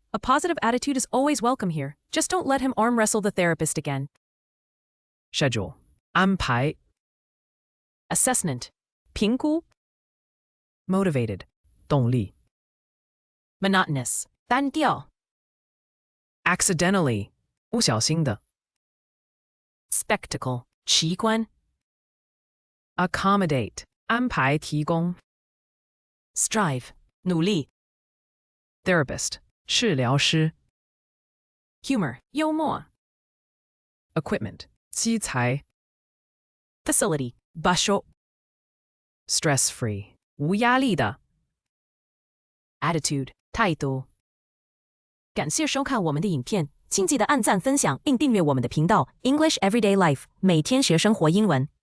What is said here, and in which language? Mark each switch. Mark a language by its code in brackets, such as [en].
[en] A positive attitude is always welcome here. Just don't let him arm wrestle the therapist again. [zh] Schedule 安排 Assessment 评估 Motivated 动力 Monotonous 单调 Accidentally 不小心的 Spectacle 奇观 Accommodate 安排提供 Strive 努力 Therapist 治疗师 Humor 幽默 Equipment 器材 Facility 場所 Stress-free 无压力的 Attitude 态度感谢收看我们的影片，请记得按赞、分享并订阅我们的频道 [en] English Everyday Life [zh] 每天学生活英文。